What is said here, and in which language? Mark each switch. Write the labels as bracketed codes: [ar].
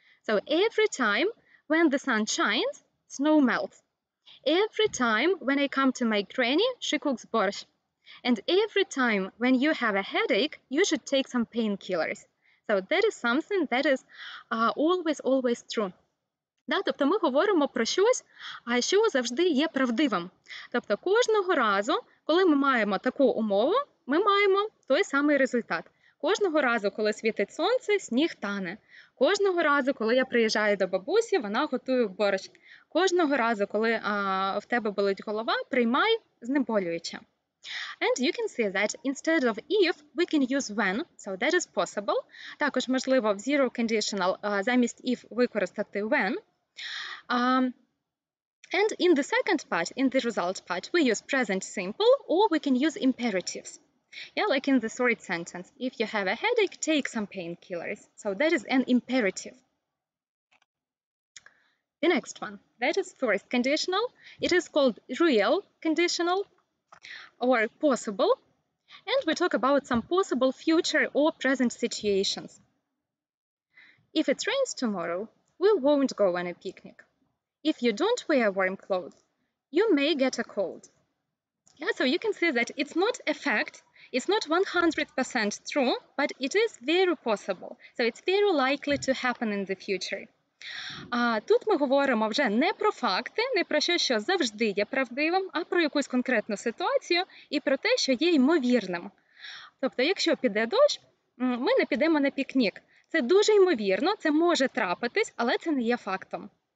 [en] So every time when the sun shines, snow melts. Every time when I come to my granny, she cooks borscht. And every time when you have a headache, you should take some painkillers. So that is something that is always true. [uk] Да, тобто ми говоримо про щось, що завжди є правдивим. Тобто кожного разу, коли ми маємо таку умову, ми маємо той самий результат. Кожного разу, коли світить сонце, сніг тане. Кожного разу, коли я приїжджаю до бабусі, вона готує борщ. Кожного разу, коли в тебе болить голова, приймай знеболююче. [en] And you can see that instead of if, we can use when, so that is possible. [uk] Також можливо в zero conditional замість if використати when. [en] And in the second part, in the result part, we use present simple or we can use imperatives. Yeah, like in the third sentence, if you have a headache, take some painkillers. So that is an imperative. The next one, that is fourth conditional. It is called real conditional or possible. And we talk about some possible future or present situations. If it rains tomorrow, we won't go on a picnic. If you don't wear warm clothes, you may get a cold. Yeah, so you can see that it's not a fact, it's not 100% true, but it is very possible. So it's very likely to happen in the future. [uk] Тут ми говоримо вже не про факти, не про щось, що завжди є правдивим, а про якусь конкретну ситуацію і про те, що є ймовірним. Тобто, якщо піде дощ, ми не підемо на пікнік. Це дуже ймовірно, це може трапитись, але це не є фактом.